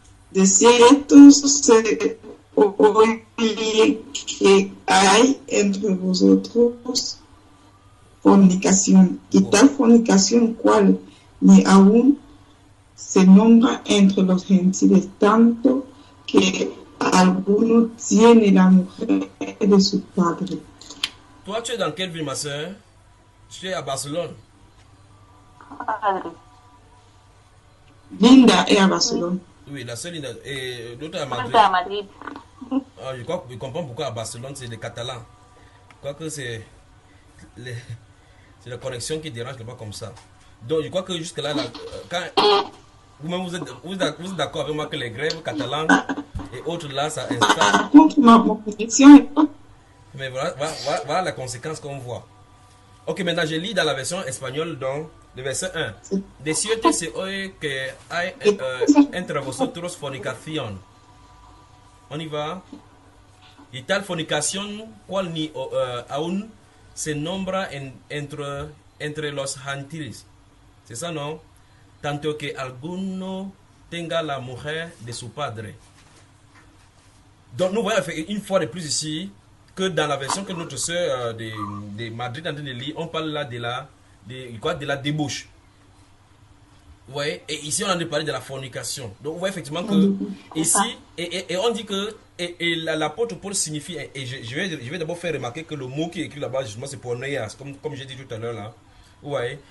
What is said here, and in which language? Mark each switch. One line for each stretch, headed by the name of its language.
Spanish: De cierto se oye que hay entre vosotros fornicación, y tal fornicación cual ni aún se nombra entre los gentiles, tanto que alguno tiene la mujer de su padre.
French: Toi, tu es dans quelle ville, ma soeur? Tu es à Barcelone.
Spanish: Padre. Linda es a Barcelona.
French: Oui, la seule et l'autre à Moi, Madrid. j'étais à Madrid. Ah, je comprends pourquoi à Barcelone, c'est les Catalans. Je crois que c'est la connexion qui dérange là-bas comme ça. Donc, je crois que jusque-là, quand vous-même vous êtes d'accord avec moi que les grèves catalanes et autres là, ça installe. Par contre, ma connexion est pas. Mais voilà la conséquence qu'on voit. Ok, maintenant je lis dans la version espagnole, donc, le verset 1.
Spanish: De cierto se oye que hay entre vosotros fornicación.
French: On y va.
Spanish: Y tal fornicación, cual ni aún se nombra entre los gentiles.
French: C'est ça, non?
Spanish: Tanto que alguno tenga la mujer de su padre.
French: Donc, nous voyons une fois de plus ici que dans la version que notre soeur de Madrid est en train de lire, on parle là de la débauche. Vous voyez? Et ici, on a parlé de la fornication. Donc, vous voyez effectivement que ici, et on dit que l'apôtre Paul signifie, et je vais d'abord faire remarquer que le mot qui est écrit là-bas, justement, c'est pornéas, comme j'ai dit tout à l'heure là. Vous voyez?